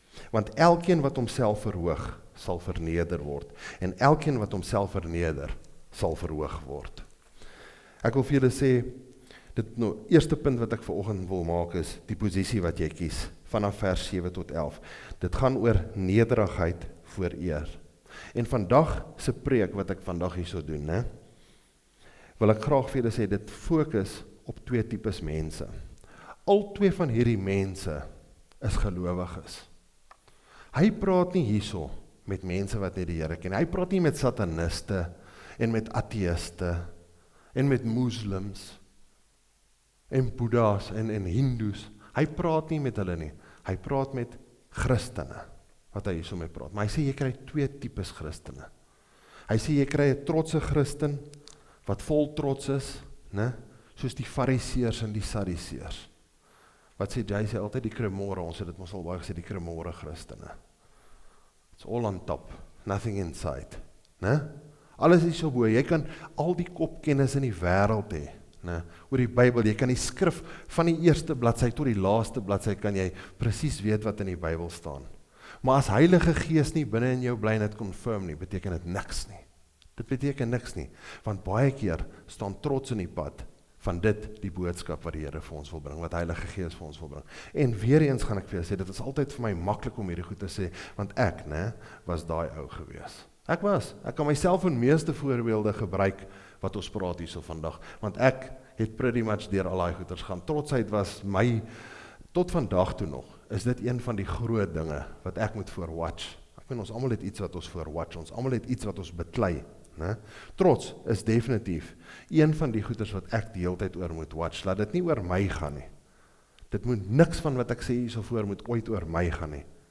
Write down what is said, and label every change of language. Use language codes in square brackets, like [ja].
[af] Want elkeen wat homself verhoog, sal verneder word, en elkeen wat homself verneder, sal verhoog word. Ek wil vir julle sê, dit nou, eerste punt wat ek vanoggend wil maak is, die posisie wat jy kies, vanaf vers 7 tot 11. Dit gaan oor nederigheid voor eer. En vandag se preek wat ek vandag hierso doen, né, wil ek graag vir julle sê, dit fokus op twee tipes mense. Al twee van hierdie mense is gelowiges. Hy praat nie hierso met mense wat net die Here ken. Hy praat nie met sataniste en met ateïste en met moslims en boeddha's en hindoes. Hy praat nie met hulle nie. Hy praat met Christene wat hy hierso mee praat. Maar hy sê jy kry twee tipes Christene. Hy sê jy kry 'n trotse Christen wat vol trots is, né? Soos die Fariseërs en die Sadduseërs. Wat sê jy sê altyd die kremore, ons het dit mos al baie gesê, die kremore Christene. [en] It's all on top, nothing inside, né? [af] Alles is so bo, jy kan al die kopkennis in die wêreld hê, né? Oor die Bybel, jy kan die skrif van die eerste bladsy tot die laaste bladsy kan jy presies weet wat in die Bybel staan. Maar as Heilige Gees nie binne in jou bly en dit confirm nie, beteken dit niks nie. Dit beteken niks nie, want baie keer staan trots in die pad van dit die boodskap wat die Here vir ons wil bring, wat Heilige Gees vir ons wil bring. En weer eens gaan ek vir jou sê, dit is altyd vir my maklik om hierdie goed te sê, want ek, né, was daai ou gewees. Ek kan myself in meeste voorbeelde gebruik wat ons praat hierso vandag, want ek het [en] pretty much [af] deur al daai goeters gaan. Trotsheid was my, tot vandag toe nog, is dit een van die groot dinge wat ek moet voorwatch. Ek weet ons almal het iets wat ons voorwatch, ons almal het iets wat ons beklei. Ne? Trots is definitief een van die goeders wat ek die hele tyd oor moet watch, laat dit nie oor my gaan nie. Dit moet niks van wat ek sê hierso voor moet ooit oor my gaan nie.